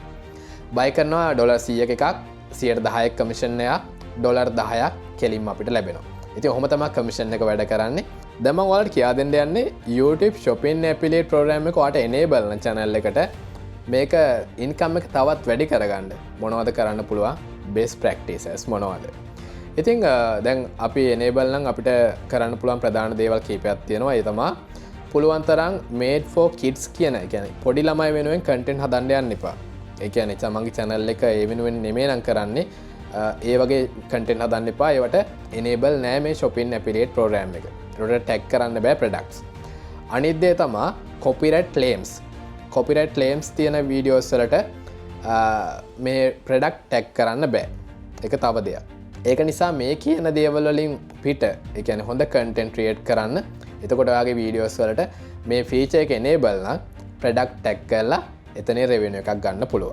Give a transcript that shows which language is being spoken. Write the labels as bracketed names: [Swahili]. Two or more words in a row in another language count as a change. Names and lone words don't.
[Sinhala] buy කරනවා $100ක එකක් 10% කමිෂන් එක $10ක් කෙලින්ම අපිට ලැබෙනවා. ඉතින් ඔහොම තමයි කමිෂන් එක වැඩ කරන්නේ. දැන් මම ඔයාලට කියා දෙන්න යන්නේ [English] YouTube shopping affiliate program [Sinhala] එක ඔයාලට enable කරන channel එකට මේක income එක තවත් වැඩි කරගන්න මොනවද කරන්න පුළුවන් [English] best practices [Sinhala] මොනවද? ඉතින් දැන් අපි enable නම් අපිට කරන්න පුළුවන් ප්‍රධාන දේවල් කීපයක් තියෙනවා. ඒ තමයි පුළුවන් තරම් [English] made for kids [Sinhala] කියන ඒ කියන්නේ පොඩි ළමයි වෙනුවෙන් content හදන්න යන්න එපා. ඒ කියන්නේ තමන්ගේ channel එක ඒ වෙනුවෙන් නෙමෙයි නම් කරන්නේ ඒ වගේ content හදන්න එපා. ඒවට enable නෑ මේ [English] shopping affiliate program [Sinhala] එක. ඒකට tag කරන්න බෑ products. අනිත් දේ තමයි [English] copyright claims. copyright claims [Sinhala] තියෙන videos වලට මේ [English] product tag [Sinhala] කරන්න බෑ. ඒක තව දෙයක්. ඒක නිසා මේ කියන දේවල් වලින් පිට ඒ කියන්නේ හොඳ [English] content create [Sinhala] කරන්න. එතකොට ඔයාගේ videos වලට මේ feature එක enable නම් [English] product tag [Sinhala] කරලා එතනින් revenue එකක් ගන්න පුළුවන්.